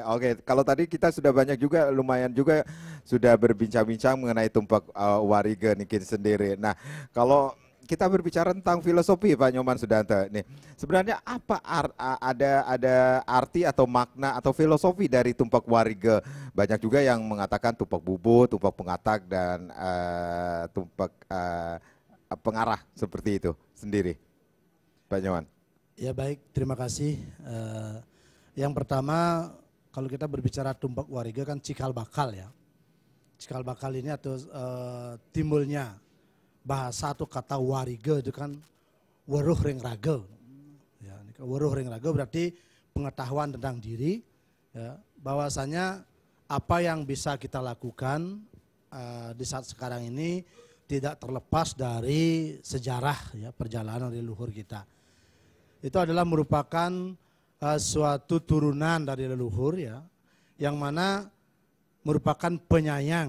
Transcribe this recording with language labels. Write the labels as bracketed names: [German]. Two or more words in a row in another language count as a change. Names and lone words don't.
[Indonesian] Oke, kalau tadi kita sudah banyak juga, lumayan juga sudah berbincang-bincang mengenai Tumpak Wariga Niki sendiri. Nah, kalau kita berbicara tentang filosofi Pak Nyoman Sudante nih, sebenarnya apa ada arti atau makna atau filosofi dari Tumpak Wariga? Banyak juga yang mengatakan tumpak bubuh, tumpak pengatak dan tumpak pengarah seperti itu sendiri, Pak Nyoman. Ya baik, terima kasih. Yang pertama, kalau kita berbicara Tumpak Wariga kan cikal bakal ya. Cikal bakal ini atau timbulnya bahasa atau kata wariga itu kan [Balinese] weruh ring raga. [Indonesian] Ya, [Balinese] weruh ring raga [Indonesian] berarti pengetahuan tentang diri. Ya, bahwasanya apa yang bisa kita lakukan di saat sekarang ini tidak terlepas dari sejarah ya, perjalanan leluhur kita. Itu adalah merupakan suatu turunan dari leluhur ya, yang mana merupakan penyayang.